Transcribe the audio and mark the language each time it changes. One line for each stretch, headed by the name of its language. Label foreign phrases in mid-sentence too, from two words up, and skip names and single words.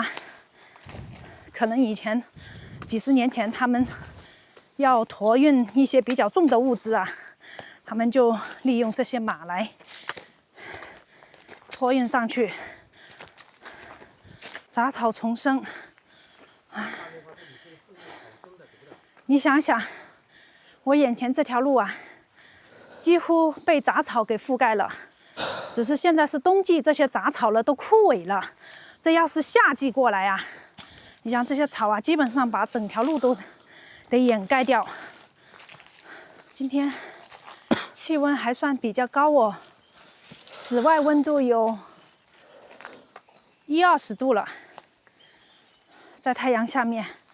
Chinese: 可能以前幾十年前，他們要馱運一些比較重的物資啊，他們就利用這些馬來馱運上去。雜草叢生，你想想，我眼前這條路啊，幾乎被雜草給覆蓋了。只是現在是冬季，這些雜草了都枯萎了。這要是夏季過來啊，你像這些草啊，基本上把整條路都得掩蓋掉。今天氣溫還算比較高哦，室外溫度有10-20度了，在太陽下面。